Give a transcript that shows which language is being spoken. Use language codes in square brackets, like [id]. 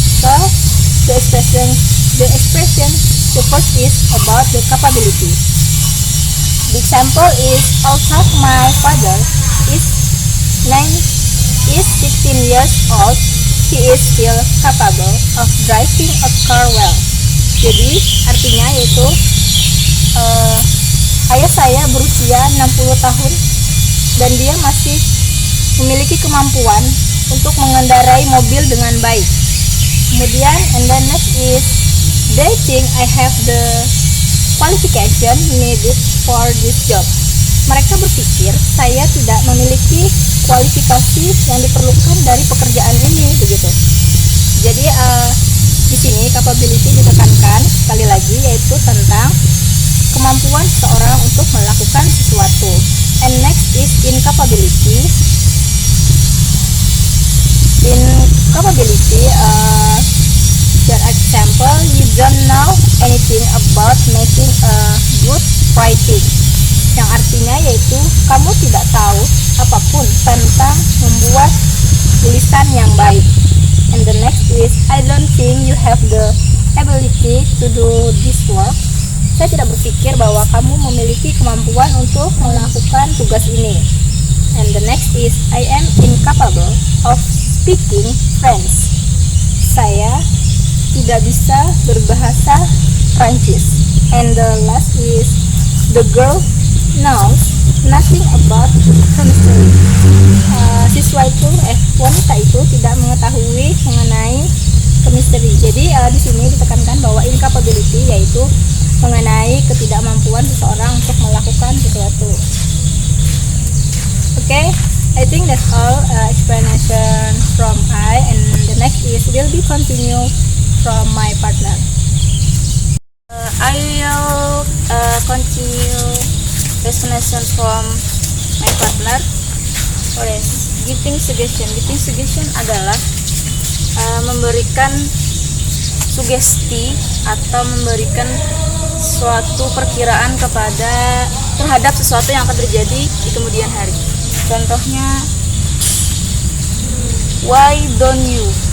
[en] So the expression the first is about the capability. The example is although my father is 16 years old, he is still capable of driving a car well. [id] Jadi artinya yaitu ayah saya berusia 60 tahun dan dia masih memiliki kemampuan untuk mengendarai mobil dengan baik. Kemudian [en] and then next is they think I have the qualification needed for this job. [id] Mereka berpikir saya tidak memiliki kualifikasi yang diperlukan dari pekerjaan ini begitu. Jadi di sini capability ditekankan sekali lagi yaitu tentang kemampuan seseorang untuk melakukan sesuatu. [en] And next is incapability. Incapability for example, you don't know anything about making a good writing. [id] Yang artinya yaitu kamu tidak tahu apapun tentang membuat tulisan yang baik. [en] And the next is I don't think you have the ability to do this work. [id] Saya tidak berpikir bahwa kamu memiliki kemampuan untuk melakukan tugas ini. [en] And the next is I am incapable of speaking French. [id] Saya tidak bisa berbahasa Prancis. [en] And the last is the girl knows nothing about chemistry. [id] Siswa itu wanita itu tidak mengetahui mengenai chemistry. Jadi di sini ditekankan bahwa incapability yaitu mengenai ketidakmampuan seseorang untuk melakukan sesuatu. [en] Okay, I think that's all explanation from I, and the next is will be continue from my partner. I will continue explanation from my partner. [id] Giving suggestion adalah memberikan sugesti atau memberikan suatu perkiraan terhadap sesuatu yang akan terjadi di kemudian hari. Contohnya, [en] why don't you?